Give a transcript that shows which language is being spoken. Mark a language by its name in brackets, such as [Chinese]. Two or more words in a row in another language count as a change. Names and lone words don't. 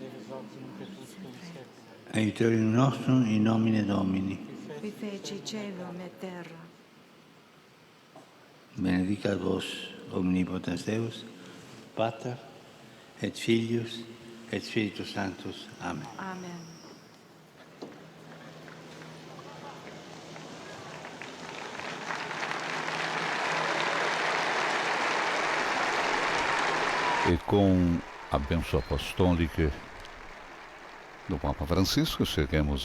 [Latin] Aiutorium nostrum in nomine Domini. Qui feci celum et terra. Benedicat vos omnipotens Deus, Pater et Filius et Spiritus Sanctus. Amen. Amen. [Portuguese] E com a bênção apostólica do Papa Francisco, chegamos